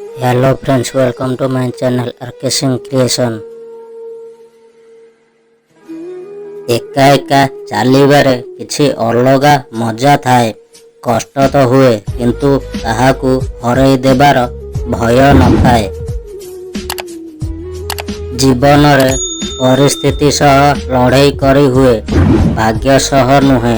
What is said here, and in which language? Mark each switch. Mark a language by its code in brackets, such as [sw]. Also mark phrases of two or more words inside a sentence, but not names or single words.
[en] Hello friends, welcome to my channel RK Singh Creation। [or] ଏକା ଏକା ଚାଲିବାରେ କିଛି ଅଲଗା ମଜା ଥାଏ। କଷ୍ଟ ତ ହୁଏ କିନ୍ତୁ ତାହାକୁ ହରଇ ଦେବାର ଭୟ ନ ଥାଏ। ଜୀବନ ରେ ପରିସ୍ଥିତି ସହ ଲଢ଼ାଇ କରି ହୁଏ, ଭାଗ୍ୟ ସହ ନୁହେଁ।